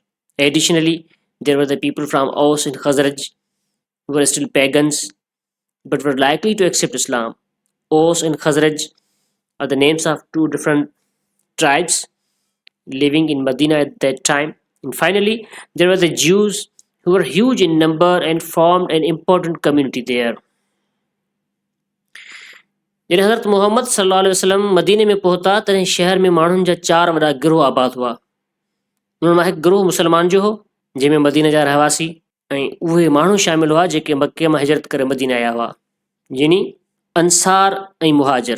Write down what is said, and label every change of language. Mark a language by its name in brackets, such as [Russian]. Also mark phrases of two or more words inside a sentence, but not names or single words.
[English] Additionally, there were the people from Aus and Khazraj, who were still pagans, but were likely to accept Islam. Aus and Khazraj are the names of 2 different tribes living in Medina at that time. And finally, there were the Jews, who were huge in number and formed an important community there. [Sindhi] जॾहिं हज़रत मोहम्मद [Arabic] صلى الله عليه وسلم [Sindhi] मदीने में पहुता, तॾहिं शहर में माण्हुनि जा 4 वॾा गिरोह आबाद हुआ। उन्हनि मां हिकु गिरोह मुसलमान जो हो, जंहिंमें मदीने जा रहवासी ऐं उहे माण्हू शामिल हुआ जेके मके मां हिजरत करे मदीना आया हुआ, यानी अंसार ऐं मुहाजिर।